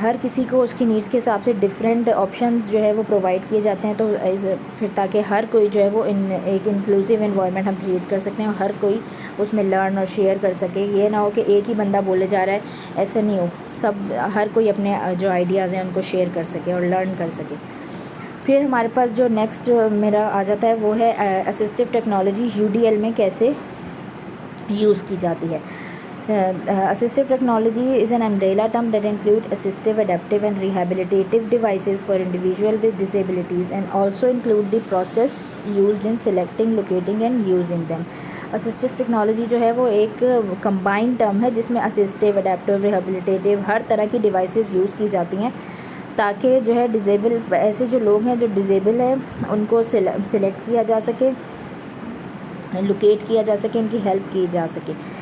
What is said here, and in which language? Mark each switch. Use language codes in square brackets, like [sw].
[ur] ہر کسی کو اس کی نیڈس کے حساب سے ڈفرینٹ آپشنز جو ہے وہ پرووائڈ کیے جاتے ہیں، تو پھر تاکہ ہر کوئی جو ہے وہ ایک انکلوسیو انوائرمنٹ ہم کریٹ کر سکتے ہیں اور ہر کوئی اس میں لرن اور شیئر کر سکے. یہ نہ ہو کہ ایک ہی بندہ بولے جا رہا ہے، ایسا نہیں ہو. ہر کوئی اپنے جو آئیڈیاز ہیں ان کو شیئر کر سکے اور لرن کر سکے. پھر ہمارے پاس جو نیکسٹ میرا آ جاتا ہے وہ ہے اسسٹیو ٹیکنالوجی UDL میں کیسے یوز کی جاتی ہے. [en] Assistive technology is an umbrella term that includes assistive, adaptive and rehabilitative devices for individuals with disabilities and also include the process used in selecting, locating and using them. [ur] Assistive technology جو ہے وہ ایک combined term ہے جس میں assistive, adaptive, rehabilitative ہر طرح کی devices use کی جاتی ہیں تاکہ جو ہے ڈیزیبل ایسے جو لوگ ہیں جو ڈیزیبل ہیں ان کو سلیکٹ کیا جا سکے, لوکیٹ کیا جا سکے, ان کی ہیلپ کی جا سکے.